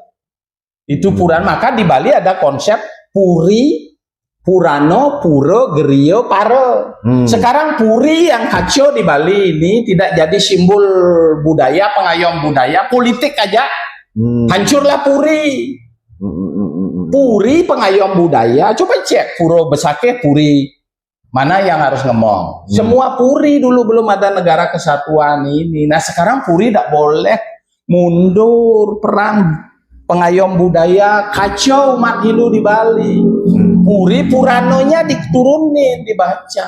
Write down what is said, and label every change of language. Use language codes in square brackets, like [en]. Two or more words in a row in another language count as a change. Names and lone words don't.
[id] Itu Puran. Maka di Bali ada konsep Puri, Purano, Puro, Gerio, Paro. Sekarang Puri yang kacau di Bali ini tidak jadi simbol budaya, pengayom budaya, politik aja. Hancurlah Puri. Puri pengayom budaya. Coba cek Puro Besake, Puri. Mana yang harus ngomong? Semua Puri dulu, belum ada negara kesatuan ini. Nah sekarang Puri tidak boleh mundur, perang. Pengayom budaya, kacau umat Hindu di Bali. Puri Puranonya diturunin, dibaca.